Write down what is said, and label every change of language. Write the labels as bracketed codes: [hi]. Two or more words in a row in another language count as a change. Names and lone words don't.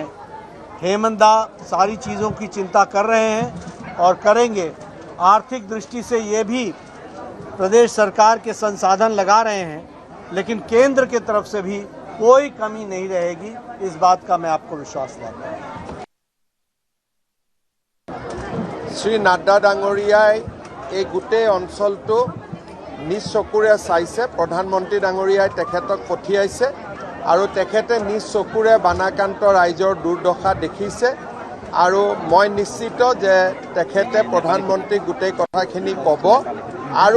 [hi] हेमंत दा सारी चीज़ों की चिंता कर रहे हैं और करेंगे। आर्थिक दृष्टि से ये भी प्रदेश सरकार के संसाधन लगा रहे हैं, लेकिन केंद्र के तरफ से भी कोई कमी नहीं रहेगी। इस बात का मैं आपको विश्वास दिलाता हूँ। [as] শ্ৰী নাড্ডা ডাঙৰীয়াই এই গোটেই অঞ্চলটো নিজ চকুৰে চাইছে প্ৰধানমন্ত্ৰী ডাঙৰীয়াই তেখেতক পঠিয়াইছে আৰু তেখেতে নিজ চকুৰে বানাক্ৰান্ত ৰাইজৰ দুৰ্দশা দেখিছে আৰু মই নিশ্চিত যে তেখেতে প্ৰধানমন্ত্ৰীক গোটেই কথাখিনি ক'ব আৰু